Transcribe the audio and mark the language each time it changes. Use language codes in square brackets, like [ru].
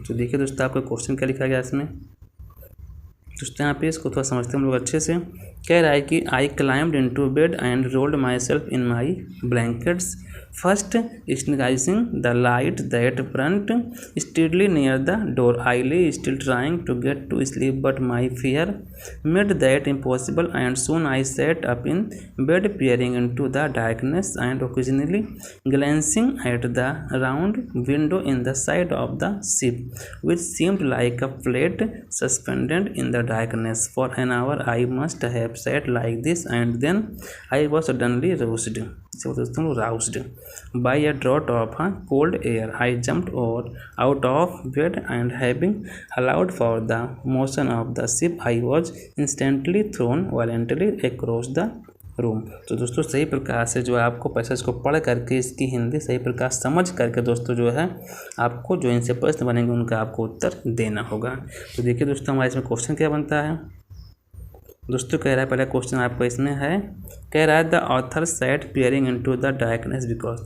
[hi] तो देखिए दोस्तों आपका क्वेश्चन क्या लिखा गया इसमें। दोस्तों यहाँ पे इसको थोड़ा समझते हैं हम लोग अच्छे से। कह रहा है कि [en] I climbed into bed and rolled myself in my blankets first snatching the light that burnt steadily near the door. I lay still trying to get to sleep, but my fear made that impossible, and soon I sat up in bed peering into the darkness and occasionally glancing at the round window in the side of the ship, which seemed like a plate suspended in the darkness. For an hour I must have sat like this, and then I was suddenly roused by a draught of cold air. I jumped out of bed, and having allowed for the motion of the ship, I was instantly thrown violently across the room. [hi] तो दोस्तों सही प्रकार से जो है आपको passage को पढ़ करके इसकी हिंदी सही प्रकार समझ करके दोस्तों जो है आपको जो इनसे प्रश्न बनेंगे उनका आपको उत्तर देना होगा। तो देखिए दोस्तों हमारे इसमें क्वेश्चन क्या बनता है। दोस्तों कह रहा है पहला क्वेश्चन आपका इसमें है, कह रहा है [en] The author sat peering into the darkness because.